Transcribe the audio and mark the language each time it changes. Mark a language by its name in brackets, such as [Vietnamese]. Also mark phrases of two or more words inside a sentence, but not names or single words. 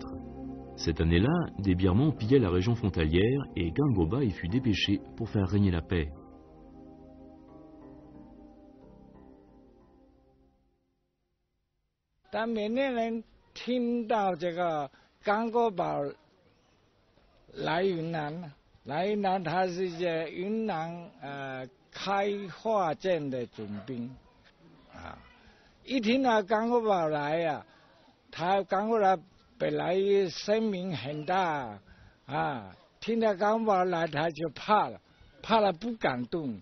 [French] Cette année-là, des Birmans pillaient la région frontalière et Gangoba y fut dépêché pour faire régner la paix. [Chinese] Gangoba 来云南，来云南，他是在云南开化镇的总兵啊。一听到Gangoba来啊，他Gangoba本来声名很大啊， 听到港宝来，他就怕了，怕了不敢动。